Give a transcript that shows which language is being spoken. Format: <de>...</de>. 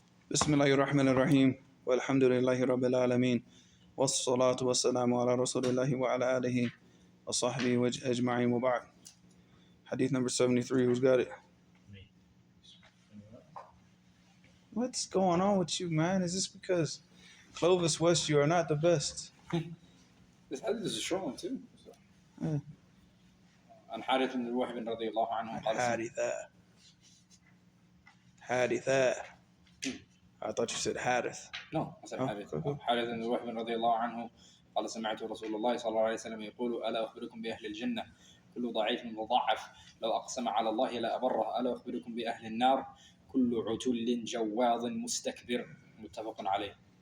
<ar>بسم الله الرحمن الرحيم والحمد لله رب العالمين والصلاة والسلام على رسول الله وعلى آله وصحبه أجمعين وبعد.</ar> <en>Hadith number 73, who's got it? What's going on with you, man? Is this because Clovis West, you are not the best? This hadith is a short one too. Yeah.</en> <ar>عن حارث بن الوهب رضي الله عنه قال</ar> <en>Haditha. I thought you said Hadith. No, I said حارث. cool.</en> <ar>حارث بن الوهب رضي الله عنه قال سمعت رسول الله صلى الله عليه وسلم يقول ألا أخبركم بأهل الجنة كل ضعيف مضاعف لو أقسم على الله لا أبره ألا أخبركم بأهل النار كل عتل جواظ مستكبر متفق عليه.</ar>